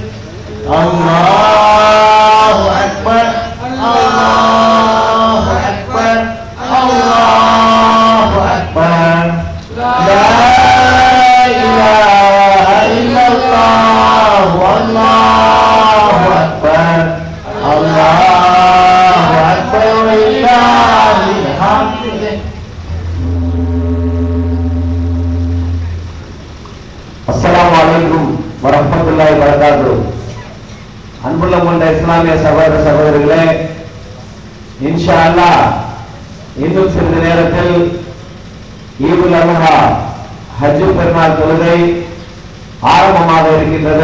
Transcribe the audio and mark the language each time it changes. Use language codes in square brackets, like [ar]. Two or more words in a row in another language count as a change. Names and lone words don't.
[ar] الله أكبر الله أكبر الله أكبر لا إله إلا الله والله أكبر الله أكبر ولله الحمد. السلام عليكم ورحمة الله وبركاته. [ta] அன்புள்ள கொண்ட இஸ்லாமிய சகோதர சகோதரிகளே, [ar] إن شاء الله [ta] இன்னும் சிறிது நேரத்தில் [ar] عيد الأضحى [ta] ஹஜ் பெருநாள் தொழுகை ஆரம்பமாக இருக்கின்றது.